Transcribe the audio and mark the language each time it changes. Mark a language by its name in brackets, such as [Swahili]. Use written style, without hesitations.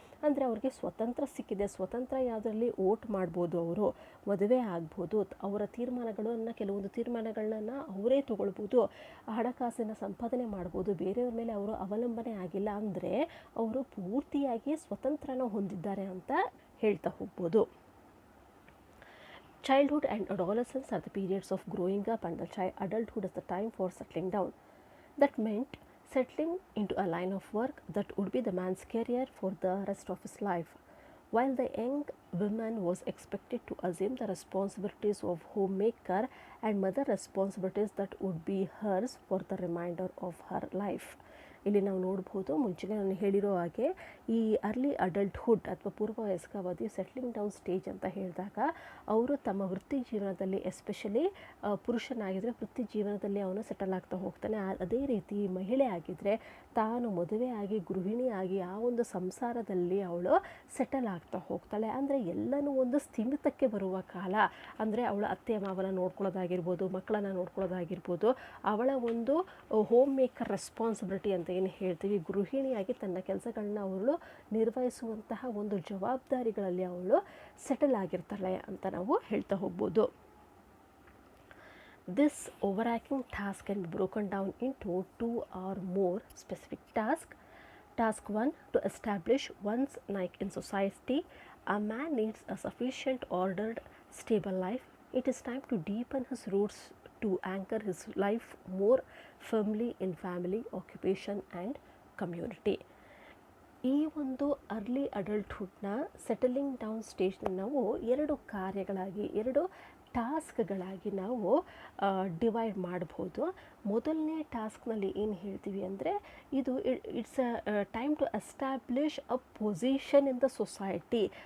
[Kannada] ಅಂದರೆ ಅವ್ರಿಗೆ ಸ್ವತಂತ್ರ ಸಿಕ್ಕಿದೆ. ಸ್ವತಂತ್ರ ಯಾವುದರಲ್ಲಿ ವೋಟ್ ಮಾಡ್ಬೋದು, ಅವರು ಮದುವೆ ಆಗ್ಬೋದು, ಅವರ ಕೆಲವೊಂದು ತೀರ್ಮಾನಗಳನ್ನ ಅವರೇ ತಗೊಳ್ಬೋದು, ಹಣಕಾಸಿನ ಸಂಪಾದನೆ ಮಾಡ್ಬೋದು, ಬೇರೆಯವ್ರ ಮೇಲೆ ಅವರು ಅವಲಂಬನೆ ಆಗಿಲ್ಲ, ಅಂದರೆ ಅವರು ಪೂರ್ತಿಯಾಗಿ ಸ್ವತಂತ್ರನ ಹೊಂದಿದ್ದಾರೆ ಅಂತ ಹೇಳ್ತಾ ಹೋಗ್ಬೋದು. [English] Childhood and adolescence are the periods of growing up, and the adulthood is the time for settling down. That meant settling into a line of work that would be the man's career for the rest of his life, while the young woman was expected to assume the responsibilities of homemaker and mother responsibilities that would be hers for the remainder of her life. [Kannada] ಇಲ್ಲಿ ನಾವು ನೋಡ್ಬೋದು, ಮುಂಚೆಗೆ ನಾನು ಹೇಳಿರೋ ಹಾಗೆ ಈ early adulthood ಅಥವಾ ಪೂರ್ವವಯಸ್ಕಾವಧಿ settling down stage ಅಂತ ಹೇಳಿದಾಗ ಅವರು ತಮ್ಮ ವೃತ್ತಿ ಜೀವನದಲ್ಲಿ, ಎಸ್ಪೆಷಲಿ ಪುರುಷನಾಗಿದ್ದರೆ ವೃತ್ತಿ ಜೀವನದಲ್ಲಿ ಅವನು ಸೆಟಲ್ ಆಗ್ತಾ ಹೋಗ್ತಾನೆ. ಅದೇ ರೀತಿ ಮಹಿಳೆ ಆಗಿದ್ದರೆ ತಾನು ಮದುವೆಯಾಗಿ ಗೃಹಿಣಿಯಾಗಿ ಆ ಒಂದು ಸಂಸಾರದಲ್ಲಿ ಅವಳು ಸೆಟಲ್ ಆಗ್ತಾ ಹೋಗ್ತಾಳೆ. ಅಂದರೆ ಎಲ್ಲನೂ ಒಂದು ಸ್ಥಿಮಿತಕ್ಕೆ ಬರುವ ಕಾಲ. ಅಂದರೆ ಅವಳ ಅತ್ತೆ ಮಾವನ ನೋಡ್ಕೊಳ್ಳೋದಾಗಿರ್ಬೋದು, ಮಕ್ಕಳನ್ನು ನೋಡ್ಕೊಳ್ಳೋದಾಗಿರ್ಬೋದು, ಅವಳ ಒಂದು [English] homemaker responsibility [Kannada] ಅಂತ ಏನು ಹೇಳ್ತೀವಿ, ಗೃಹಿಣಿಯಾಗಿ ತನ್ನ ಕೆಲಸಗಳನ್ನ ಅವಳು ನಿರ್ವಹಿಸುವಂತಹ ಒಂದು ಜವಾಬ್ದಾರಿಗಳಲ್ಲಿ ಅವಳು ಸೆಟಲ್ ಆಗಿರ್ತಾಳೆ ಅಂತ ನಾವು ಹೇಳ್ತಾ ಹೋಗ್ಬೋದು. [English] This overarching task can be broken down into 2 or more specific tasks. Task 1, to establish one's rank in society. A man needs a sufficient ordered, stable life. It is time to deepen his roots to anchor his life more firmly in family, occupation and community. [Kannada] ಈ ಒಂದು early ಅಡಲ್ಟ್ಹುಡ್ನ ಸೆಟಲಿಂಗ್ down ಸ್ಟೇಜ್ನ ನಾವು 2 ಕಾರ್ಯಗಳಾಗಿ, 2 ಟಾಸ್ಕ್ಗಳಾಗಿ ನಾವು divide ಮಾಡ್ಬೋದು. ಮೊದಲನೇ ಟಾಸ್ಕ್ನಲ್ಲಿ ಏನು ಹೇಳ್ತೀವಿ ಅಂದರೆ ಇದು [English] It's a time to establish a position in the society.